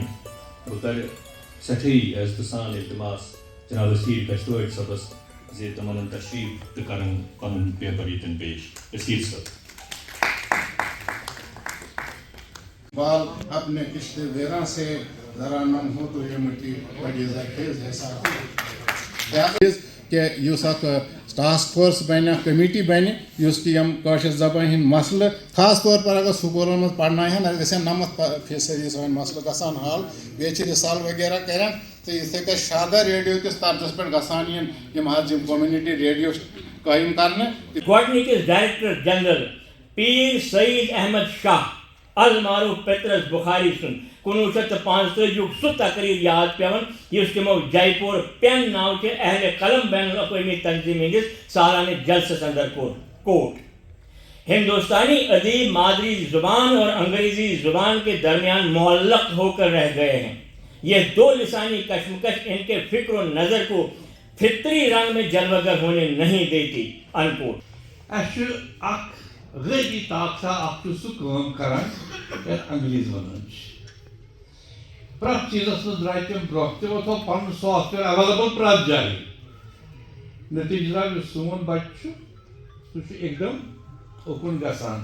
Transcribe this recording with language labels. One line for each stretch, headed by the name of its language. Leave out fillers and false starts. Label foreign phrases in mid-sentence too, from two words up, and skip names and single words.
Kashmiri: بہٕ کَرٕ سٮ۪ٹھٕے عزتہٕ سان التماس جناب وسیل کشتوٲڑۍ صٲبس زِ تِمن ہُنٛد تشریف تہٕ کرن پنُن پیپر ییٚتٮ۪ن پیش. وسیل صٲب.
Urdu: بال اپنے کشتے ویراں سے ذرا نم ہو تو یہ مٹی بڑی زرخیز ہے
Kashmiri: کہ یُس اکھ ٹاسک فورس بنہِ کمیٹی بنہِ یُس کہ یم کٲشِر زبانہِ ہٕنٛدۍ مسلہٕ خاص طور پر اگر سکوٗلن منٛز پرناوہن اَتھ گژھن 90% سٲنۍ مسلہٕ گژھان حل بیٚیہِ چھِ رِسال وغیرہ کران تہٕ یِتھٕے کٔنۍ شادا ریڈیو کِس طرزس پٮ۪ٹھ گژھان یِم حظ یِم
English: community radio
Kashmiri: قٲیِم کرنہٕ. گۄڈنِکِس ڈائریکٹر جنرل پیر سعید احمد شاہ المعروف پیترس بخاری سُنٛد 1945 سُہ تقریر یاد پیوان یُس تِمو جے پوٗر پین ناوچہِ اہل قلم بین الاقوٲمی تنظیٖم ہٕنٛدِس سالانہٕ جلسس اندر کوٹ.
Urdu: ہندوستانی ادیب مادری زبان اور انگریزی زبان کے درمیان معلق ہو کر رہ گئے ہیں. یہ دو لسانی کشمکش ان کے فکر و نظر کو فطری رنگ میں جلوگر ہونے نہیں دیتی.
Kashmiri: انکوٹ. غیبی طاقتہ اکھ سُہ کٲم کران یتھ انگریز ونان پرٛٮ۪تھ چیٖزس منٛز درٛاے تِم برٛونٛہہ تِمو تھوٚو پنُن
English: software available
Kashmiri: پرٛٮ۪تھ جایہِ. نتیٖجہٕ درٛاو یُس سون بچہِ چھُ سُہ چھُ اکدم اُکُن گژھان.